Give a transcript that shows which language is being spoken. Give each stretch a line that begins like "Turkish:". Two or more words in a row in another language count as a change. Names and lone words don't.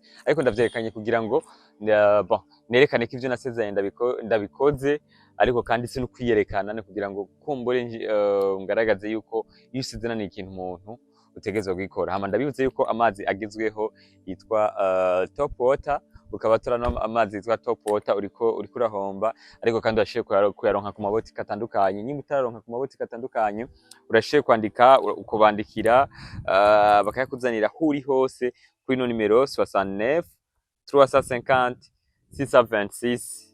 Rundi: Ariko ndavyerekanye kugira ngo bon nerekane ko ivyo nasezeranye ndabikoze, ariko kandi si no kwiyerekana no kugira ngo kumbure ngaragaze yuko iyo usezerana ikintu umuntu utegezwe gukora. Hama ndabibutse yuko amazi agezweho yitwa
English: top water,
Rundi: ukaba turano amazi yitwa
English: top water
Rundi: uriko urahomba, ariko kandi urashiye kuyaronka ku mabotike atandukanye. Nyine utaronka ku mabotike atandukanye urashiye kwandika ukubandikira bakayakuzanira huri hose kuri no numero 69 350 626.